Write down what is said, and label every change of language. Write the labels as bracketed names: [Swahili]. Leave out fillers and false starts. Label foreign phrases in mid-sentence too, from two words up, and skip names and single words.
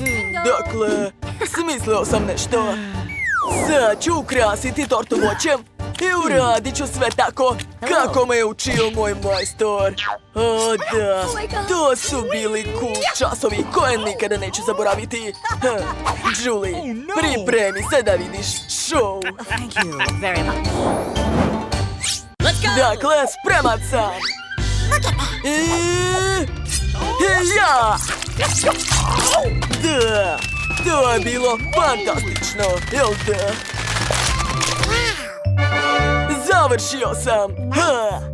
[Bosnian] Dakle, smislio sam nešto. Sad ću ukrasiti tortu voćem. i uradit ću sve tako kako me je učio moj majstor. O da, to su bili cool časovi koje nikada neću zaboraviti. Julie, pripremi se da vidiš show. [English] Thank you very much. Let's go! [Bosnian] Dakle, spreman sam. I ja! Da, to je bilo fantastično, jel da? Završio sam! Ha!